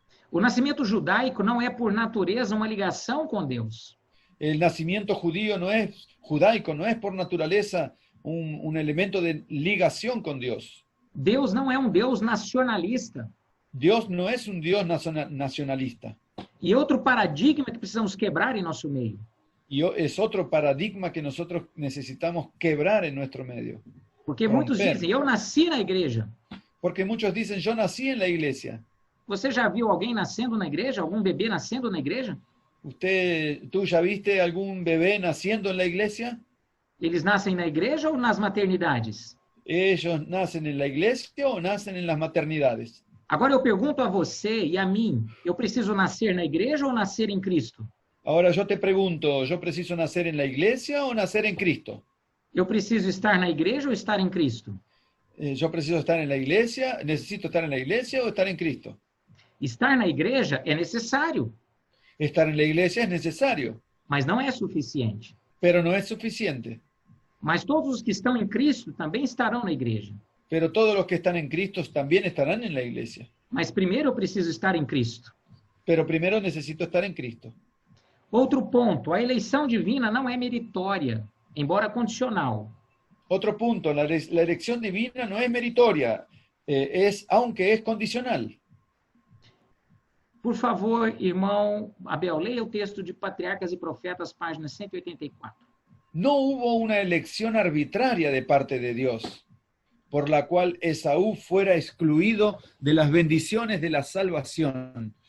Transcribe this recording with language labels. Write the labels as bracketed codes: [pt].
[pt] O nascimento judaico não é, por natureza, uma ligação com Deus. [es] El nacimiento judaico no es por naturaleza un elemento de ligación con Dios. [pt] Deus não é um Deus nacionalista. [es] Dios no es un Dios nacionalista. [pt] E outro paradigma que precisamos quebrar em nosso meio. [es] Y es otro paradigma que nosotros necesitamos quebrar en nuestro medio. [pt] Porque muitos [es] Romper. [pt] dizem, eu nasci na igreja. [es] Porque muchos dicen, yo nací en la iglesia. [pt] Você já viu alguém nascendo na igreja? Algum bebê nascendo na igreja? [es] ¿Tú ya viste algún bebé naciendo en la iglesia? [pt] Eles nascem na igreja ou nas maternidades? [es] ¿Ellos nacen en la iglesia o nacen en las maternidades? [pt] Agora eu pergunto a você e a mim, eu preciso nascer na igreja ou nascer em Cristo? [es] Ahora yo te pregunto, ¿yo preciso nacer en la iglesia o nacer en Cristo? [pt] Eu preciso estar na igreja ou estar em Cristo? [es] ¿Yo preciso estar en la iglesia? ¿Necesito estar en la iglesia o estar en Cristo? [pt] Estar na igreja é necessário, [es] Estar en la iglesia es necesario, [pt] mas não é suficiente. [es] pero no es suficiente. [pt] Mas todos os que estão em Cristo também estarão na igreja. [es] Pero todos los que están en Cristo también estarán en la iglesia. [pt] Mas primeiro eu preciso estar em Cristo. [es] Pero primero necesito estar en Cristo. [pt] Outro ponto, a eleição divina não é meritória, embora condicional. [es] Otro punto, la elección divina no es meritoria, aunque es condicional. [pt] Por favor, irmão Abel, leia o texto de Patriarcas e Profetas, página 184. [es] No hubo una elección arbitraria de parte de Dios, por la cual Esaú fuera excluido de las bendiciones de la salvación.